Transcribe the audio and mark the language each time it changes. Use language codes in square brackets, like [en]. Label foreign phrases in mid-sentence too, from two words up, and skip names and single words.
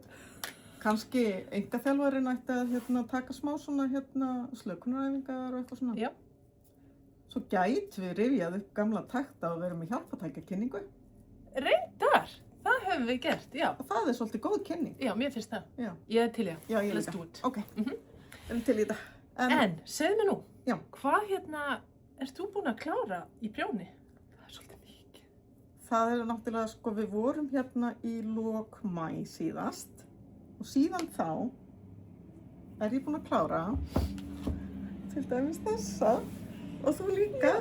[is] Kannski einkaþjálfarinn ætti að taka smá svona slökunaræfingar og eitthvað svona. Já. Svo gætum við rifjað upp gamla takta og verið með hjálpatækjakynningu. Reyndar! Það höfum höfum við gert, já. Það svolítið góð kynning. Já, mér finnst það. Já. Ég er til í það. Já, ég [en] Let's [is] líka. [en] do it. [is] Ok, Mhm. erum til í þetta. En, segðu mér nú, Já. hvað ert þú búin að klára í prjóni? Það er svolítið mikið. Það náttúrulega, sko, við vorum hérna í lok maí síðast og síðan þá ég búin að klára til dæmis þessa og þú líka.